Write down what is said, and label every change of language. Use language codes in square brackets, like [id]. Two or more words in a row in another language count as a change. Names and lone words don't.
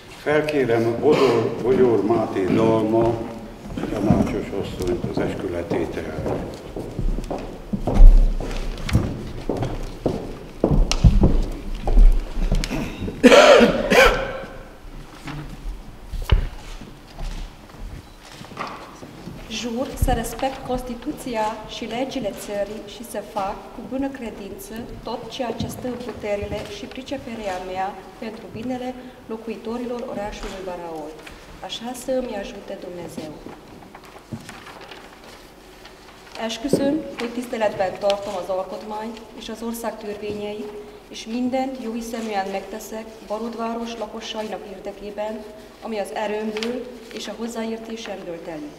[hu] Felkérem Bogyór Máté Dalma tanácsos asszonyt az eskületételre. [ro] Jur să respect Constituția și legile țării și să fac cu bună credință tot ceea ce stă în puterile și priceperea mea pentru binele locuitorilor orașului Baraol. Așa să îmi ajute Dumnezeu. [hu] Esküszöm, hogy tiszteletben tartom az alkotmányt és az ország törvényeit, és mindent jóhiszeműen megteszek Barótváros lakosainak érdekében, ami az erőmből és a hozzáértésemből telik.